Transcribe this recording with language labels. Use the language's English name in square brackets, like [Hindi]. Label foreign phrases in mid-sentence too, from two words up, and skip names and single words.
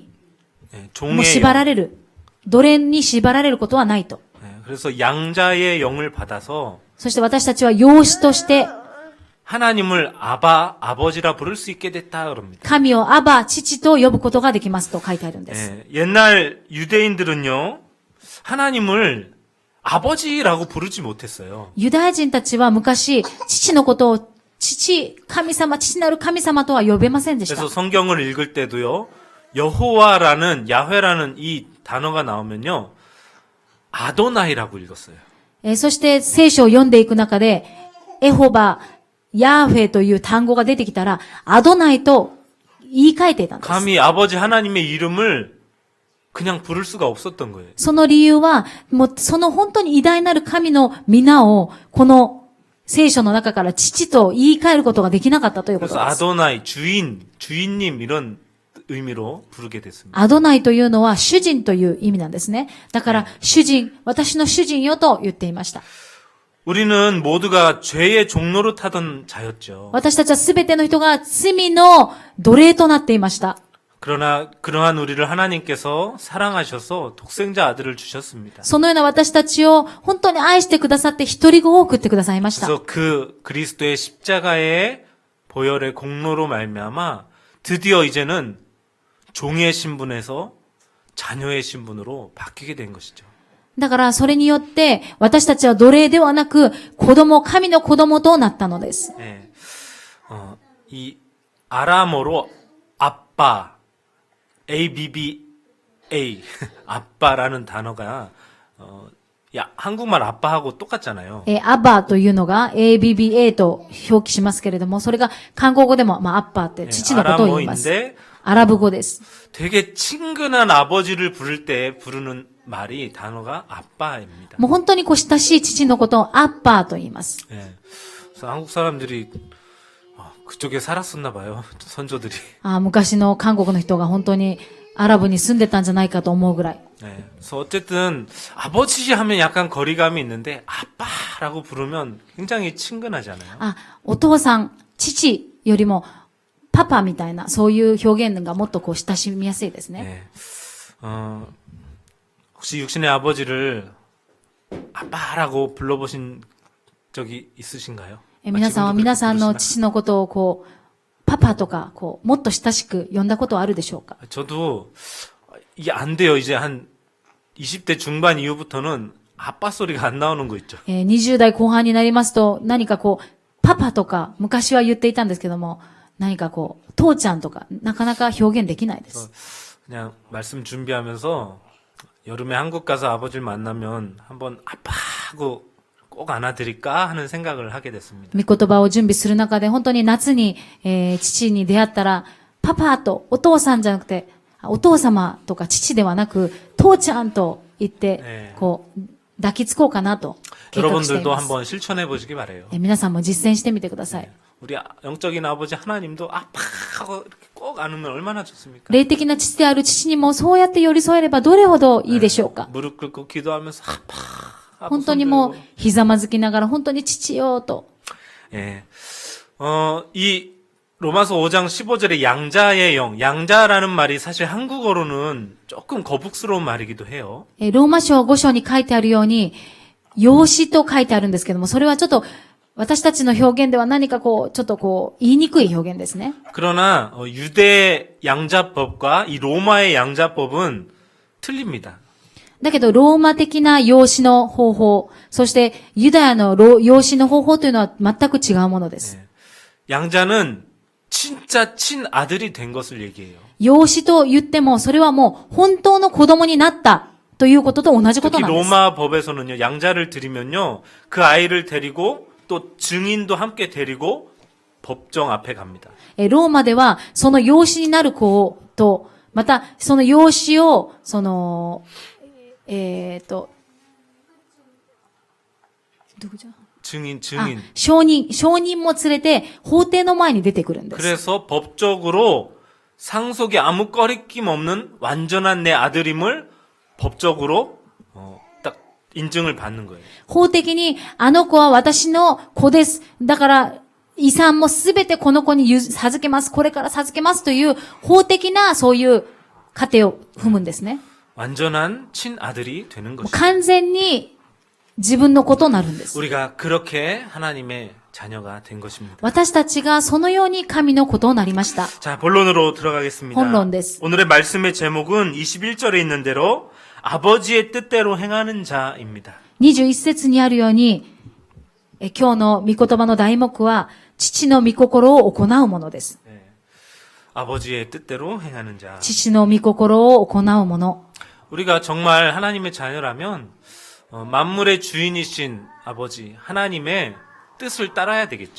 [Korean] 예, [Japanese] もう [Korean] 종의 [Japanese] 縛ら [Korean] 영. [Japanese] れる。奴隷に縛られることはないと。 [Korean] 예, 그래서 양자의 영을 받아서 [Japanese] そして私たちは養子として、 [Korean] 하나님을 아버지라 부를 수 있게 됐다 그럽니다. [Japanese] 神をアバ、父と呼ぶことができますと書いてあるんです。 [Korean] 예, 옛날 유대인들은요, 하나님을 아버지라고 부르지 못했어요. [Japanese] ユダヤ人たちは昔、父のことを、神様、父なる神様とは呼べませんでした。 [Korean] 그래서 성경을 읽을 때도요, 여호와라는, 야훼라는 이 단어가 나오면요, 아도나이라고 읽었어요. [Japanese] そして聖書を読んでいく中で、エホバ、ヤーフェという単語が出てきたら、アドナイと言い換えていたんです。 [Korean] 감히 아버지 하나님의 이름을 그냥 부를 수가 없었던 거예요. [Japanese] その理由は、もうその本当に偉大なる神の皆を、この聖書の中から父と言い換えることができなかったということ [Korean] 그래서 [Japanese] です。 [Korean] 아도나이, 주인님 이런 의미로 부르게 됐습니다. [Japanese] アドナイというのは主人という意味なんですね。だから、主人、私の主人よと言っていました。 [Korean] 우리는 모두가 죄의 종로를 타던 자였죠. [Japanese] 私たちはすべての人が罪の奴隷となっていました。 [Korean] 그러나 그러한 우리를 하나님께서 사랑하셔서 독생자 아들을 주셨습니다. [Japanese] そのような私たちを本当に愛してくださって一人子を送ってくださいました。 [Korean] 그래서 그 그리스도의 십자가의 보혈의 공로로 말미암아 드디어 이제는 종의 신분에서 자녀의 신분으로 바뀌게 된 것이죠. [Japanese] だからそれによって私たちは奴隷ではなく神の子供となったのです。 [Korean] 예. 이 아람어로 아빠, ABBA, 아빠라는 단어가 한국말 아빠하고 똑같잖아요. [Japanese] アバというのが ABBA と表記しますけれども、それが韓国語でもアッパーって父のことを言います。 [Korean] 아람어인데 [Japanese] アラブ語です。 [Korean] 되게 친근한 아버지를 부를 때 부르는 말이 단어가 아빠입니다. [Japanese] もう本当に親しい父のことをアッパーと言います。 [Korean] 예. 그래서 한국 사람들이 그쪽에 살았었나 봐요. 선조들이. [Japanese] 昔の韓国の人が本当にアラブに住んでたんじゃないかと思うぐらい。 [Korean] 예. 그래서 어쨌든 아버지 하면 약간 거리감이 있는데 아빠라고 부르면 굉장히 친근하잖아요. [Japanese] お父さん、父よりもパパみたいな、そういう表現がもっと親しみやすいですね。 [Korean] 예. 혹시 육신의 아버지를 아빠라고 불러보신 적이 있으신가요? [Japanese] 皆さんは皆さんの父のことをパパとかもっと親しく呼んだことはあるでしょうか？ [Korean] 저도 이게 안 돼요. 이제 한 20대 중반 이후부터는 아빠 소리가 안 나오는 거 있죠. [Japanese] 20代後半になりますと何かパパとか昔は言っていたんですけども、 何かこう、父ちゃんとか、なかなか表現できないです。 [Korean] 그냥 말씀 준비하면서 여름에 한국 가서 아버지를 만나면 한번 아빠 하고 꼭 안아드릴까 하는 생각을 하게 됐습니다. [Japanese] 御言葉を準備する中で、本当に夏に、父に出会ったら、パパとお父さんじゃなくて、お父様とか父ではなく、父ちゃんと言って、こう、抱きつこうかなと計画してい [Korean] 여러분들도 [Japanese] ます。 [Korean] 한번 실천해 보시기 바래요. [Japanese] 皆さんも実践してみてください。 [Korean] 우리 영적인 아버지 하나님도 아빠 하고 이렇게 꼭 안으면 얼마나 좋습니까? [Japanese] 霊的な父である父にもそうやって寄り添えればどれほどいいでしょうか。 [Korean] 무릎 꿇고 기도하면서 아빠 [Japanese] 本当にもうひざまずきながら本当に父よと。 [Korean] 예. 이 로마서 5장 15절에 양자의 영, 양자라는 말이 사실 한국어로는 조금 거북스러운 말이기도 해요. [Japanese] ローマ書5章に書いてあるように、養子と書いてあるんですけども、それはちょっと私たちの表現では何かこう、ちょっとこう、言いにくい表現ですね。 [Korean] 그러나 유대 양자법과 이 로마의 양자법은 틀립니다. [Japanese] だけど、ローマ的な養子の方法、そしてユダヤの養子の方法というのは全く違うものです。 [Korean] 양자는 진짜 친아들이 된 것을 얘기해요. [Japanese] 養子と言っても、それはもう本当の子供になったということと同じこと [Korean] 특히 [Japanese] なんです。 [Korean] 로마 법에서는요, 양자를 드리면요, 그 아이를 데리고 또 증인도 함께 데리고 법정 앞에 갑니다. [Japanese] ローマでは、その養子になる子と、また、その養子を、どこじゃ [Korean] 증인. [Japanese] 証人も連れて、法廷の前に出てくるんです。 [Korean] 그래서 법적으로 상속에 아무 꺼리낌 없는 완전한 내 아들임을 법적으로 딱 인증을 받는 거예요. [Japanese] 法的に、あの子は私の子です。だから、遺産もすべてこの子に授けます。これから授けますという、法的なそういう過程を踏むんですね。 [Korean] 완전한 친아들이 되는 것이죠. [Japanese] 完全に自分の子となるんです。 [Korean] 우리가 그렇게 하나님의 자녀가 된 것입니다. [Japanese] 私たちがそのように神の子となりました。 [Korean] 자, 본론으로 들어가겠습니다. [Japanese] 본론 です。 [Korean] 오늘의 말씀의 제목은 21절에 있는 대로 아버지의 뜻대로 행하는 자입니다. [Japanese] 21 節にあるように、今日の御言葉の題目は、父の御心を行うものです。 [Korean] 아버지의 뜻대로 행하는 자. [Japanese] 父の御心を行うもの。 [Korean] 우리가 정말 하나님의 자녀라면 만물의 주인이신 아버지 하나님의 뜻을 따라야 되겠죠.